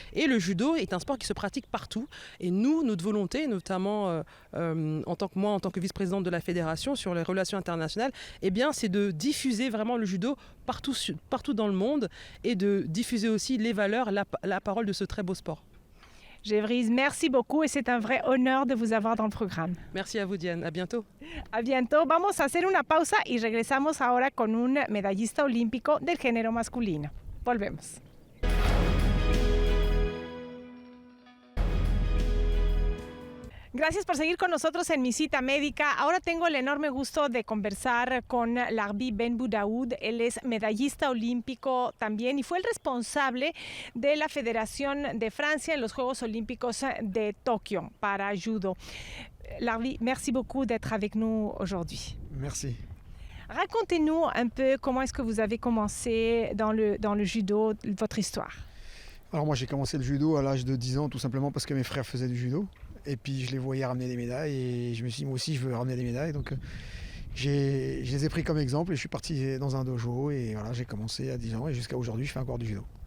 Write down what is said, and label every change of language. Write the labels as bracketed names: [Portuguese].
[French] Et le judo est un sport qui se pratique partout. Et nous, notre volonté, notamment en tant que vice-présidente de la Fédération sur les relations internationales, c'est de diffuser vraiment le judo partout dans le monde et de diffuser aussi les valeurs, la parole de ce très beau sport. Gévrise, merci beaucoup et c'est un vrai honneur de vous avoir dans le programme. Merci à vous, Diane. À bientôt. A bientôt. [Spanish] Vamos a hacer una pausa y regresamos ahora con un medallista olímpico del género masculino. Volvemos. Gracias por seguir con nosotros en Mi Cita Médica. Ahora tengo el enorme gusto de conversar con Larbi Ben Boudaoud. Él es medallista olímpico también y fue el responsable de la Federación de Francia en los Juegos Olímpicos de Tokio para judo. Larbi, [French] merci beaucoup d'être avec nous aujourd'hui. Merci. Racontez-nous un peu comment est-ce que vous avez commencé dans le judo, votre histoire. Alors moi j'ai commencé le judo à l'âge de 10 ans tout simplement parce que mes frères faisaient du judo. Et puis je les voyais ramener des médailles et je me suis dit moi aussi je veux ramener des médailles. Donc je les ai pris comme exemple et je suis parti dans un dojo et voilà, j'ai commencé à 10 ans et jusqu'à aujourd'hui je fais encore du judo.